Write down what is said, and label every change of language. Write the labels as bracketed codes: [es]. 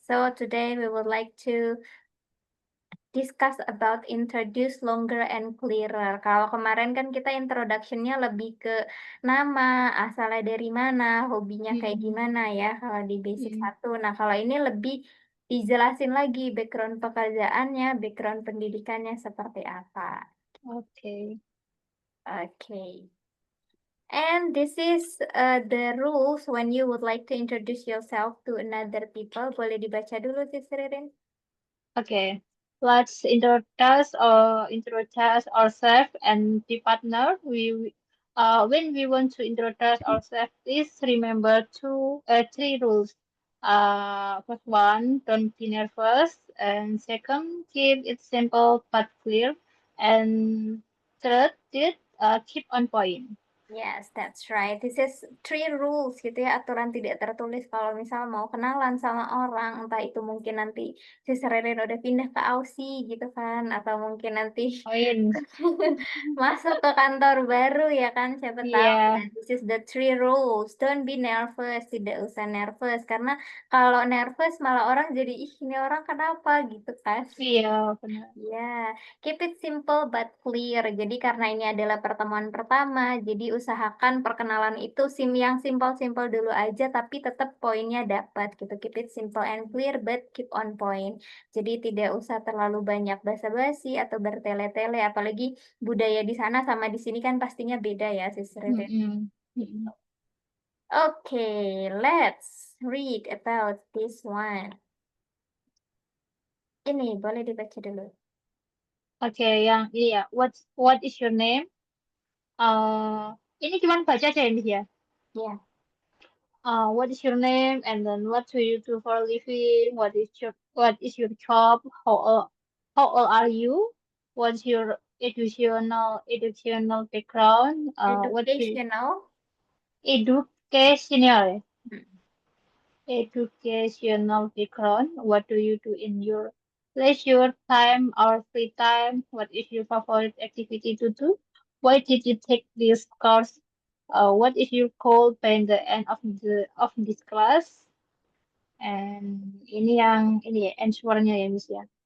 [en] So today we would like to discuss about introduce longer and clearer. [id] Kalau kemarin kan kita introduction-nya lebih ke nama, asalnya dari mana, hobinya kayak Mm-mm. gimana ya kalau di basic Mm-mm. 1. Nah, kalau ini lebih dijelasin lagi background pekerjaannya, background pendidikannya seperti apa. Oke. [en] Okay. And this is the rules when you would like to introduce yourself to another people. [id] Boleh dibaca dulu, Sis Ririn? [en] Okay. Let's introduce ourselves and the partner. When we want to introduce ourselves, please remember three rules. First one, don't be nervous, and second, keep it simple but clear, and third, keep on point. Yes, that's right. This is three rules [id] gitu ya, aturan tidak tertulis kalau misal mau kenalan sama orang, entah itu mungkin nanti si Serenen udah pindah ke Aussie gitu kan, atau mungkin nanti [en] Point. [id] masuk ke kantor baru ya kan, siapa tahu. Iya, Nah, [en] this is the three rules. Don't be nervous, [id] tidak usah nervous, karena kalau nervous malah orang jadi, ih ini orang kenapa gitu kan. iya benar. Ya, [en] keep it simple but clear. [id] Jadi karena ini adalah pertemuan pertama, jadi usahakan perkenalan itu yang simple-simple dulu aja, tapi tetap poinnya dapat gitu. [en] Keep it simple and clear but keep on point. [id] Jadi tidak usah terlalu banyak basa-basi atau bertele-tele, apalagi budaya di sana sama di sini kan pastinya beda ya, Sis Ririn. Mm-mm. Mm-mm. [en] Okay, let's read about this one. [id] Ini boleh dibaca dulu. Oke, yang ini ya. [en] What is your name? [id] Ini cuma baca aja ini ya. Ya. [en] What is your name? And then what do you do for a living? What is your job? How old are you? What's your educational background? What's your Educational. educational educational background? What do you do in your leisure time or free time? What is your favorite activity to do? Why did you take this course? What is your goal by the end of this class? [id] And ini yang ini ya, answernya ya Miss ya.